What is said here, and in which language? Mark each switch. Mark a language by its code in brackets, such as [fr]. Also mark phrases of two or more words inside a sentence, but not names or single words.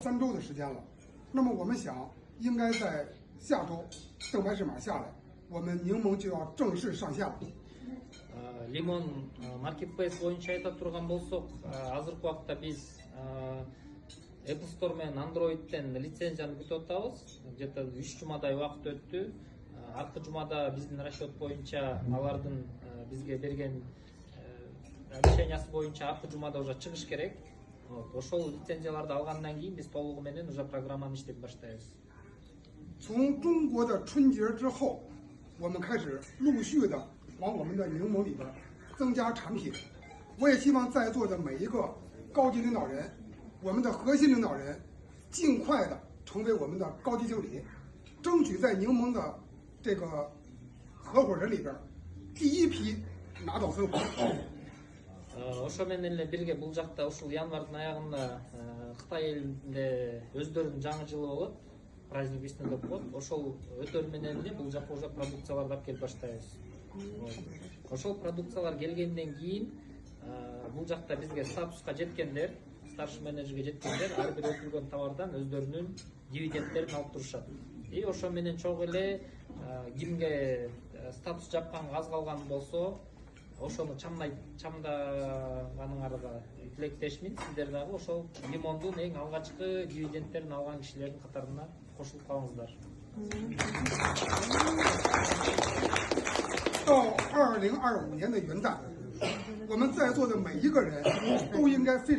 [zh] 3 周的时间了。那么我们想，应该在下周正白氏马下来，我们柠檬就要正式上线了。 [ky] Лимон маркетплейс боюнча айта турган болсок, азыркы убакта биз Apple Store менен Android'тен лицензияны күтүп атабыз. Где-то 3 жумадай убакыт өттү. Аркы жумада биздин расчет боюнча алардын бизге берген решениясы боюнча аркы жумада уже чыгыш керек. Ошол лицензияларды алгандан кийин биз толугу менен уже программаны иштеп баштайбыз. [zh] 从中国的春节之后，我们开始陆续的往我们的柠檬里边增加产品。我也希望在座的每一个高级领导人，我们的核心领导人，尽快的成为我们的高级经理，争取在柠檬的这个合伙人里边第一批拿到分红。 [ky] Ошо менен эле бирге бул жакта ушул январдын аягында Кытай элинде өздөрүнүн жаңы жылы болот. [ru] Праздник весны [ky] деп коет. Ошол өтөр менен эле бул жака уже продукцияларды алып келип баштайбыз. Ошол продукциялар келгенден кийин бул жакта бизге статуска жеткендер, старший менеджерге жеткендер ар бир өтүлгөн товардан өздөрүнүн дивидендтерин алып турушат. И ошо менен чогуу эле кимге статус жапканга аз калган болсо, ошону чамдаганыңарга тилектешмин. Сиздер дагы ошол лимондун эң алгачкы дивидендтерин алган кишилердин катарына кошулуп калыңыздар. [zh] 到2025年的元旦，我们在座的每一个人都应该非常。